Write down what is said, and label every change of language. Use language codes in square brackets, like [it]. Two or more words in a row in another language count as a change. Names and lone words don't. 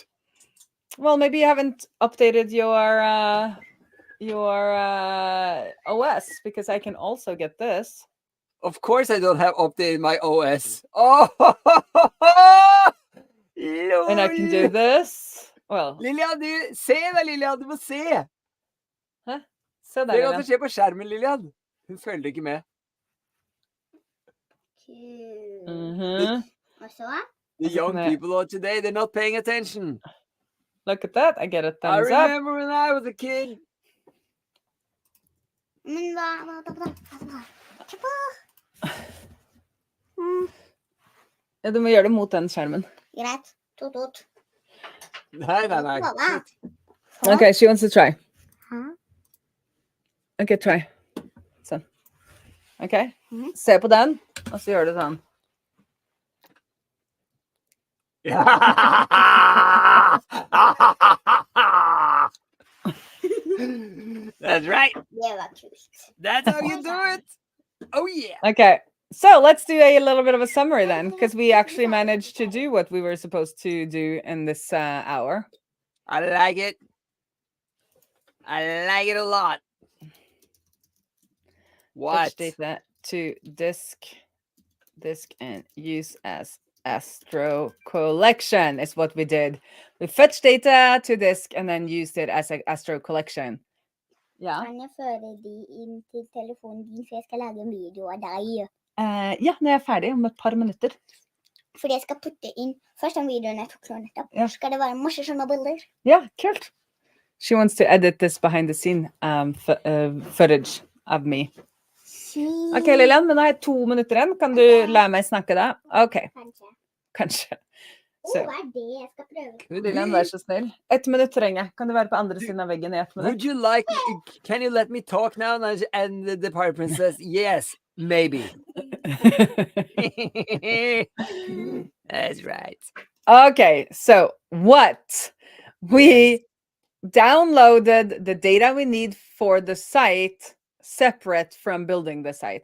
[en] Well, maybe you haven't updated your OS, because I can also get this. Of course, I don't have updated my OS. Oh, and I can do this. Well, [no] Lilian, se da, Lilian. Du må se. Hæ? Se der, Det kan Lilian. skje på skjermen, Lilian. Hun følger ikke med. [en] The young people of today, they're not paying attention. Look at that. I get a thumbs up. I remember when I was a kid. [no] Ja, du må gjøre det mot den skjermen. Greit. Tot. Nei. [en] Okay, she wants to try. Huh? Okay, try. [no] Sånn. Okay. Se på den, og så gjør du sånn. [en] That's right. [no] Det var kult. [en] That's how you do it. Oh, yeah. Okay, so let's do a little bit of a summary then, because we actually managed to do what we were supposed to do in this hour. I like it. I like it a lot. What? Fetch data to disk and use as Astro collection is what we did. We fetched data to disk and then used it as an Astro collection. [no] Ja. Kan jeg føre de inn til telefonen din, for jeg skal lage en video av deg? Ja, når jeg er ferdig om et par minutter. Fordi jeg skal putte inn først den videoen jeg tok nettopp. Ja. Skal det være masse sånne bilder? Ja, kult. [en] She wants to edit this behind the scene footage of me. [no] Ok, Lilian, men nå har jeg 2 minutter igjen. Kan du la meg snakke da? Ok, kanskje. Så. Hva det jeg skal prøve? Lilian, vær så snill. 1 minutt trenger jeg. Kan du være på andre siden av veggen i 1 minutt? [en] Would you like, can you let me talk now? And the pirate princess, yes, maybe. That's right. Okay, so what? We downloaded the data we need for the site separate from building the site.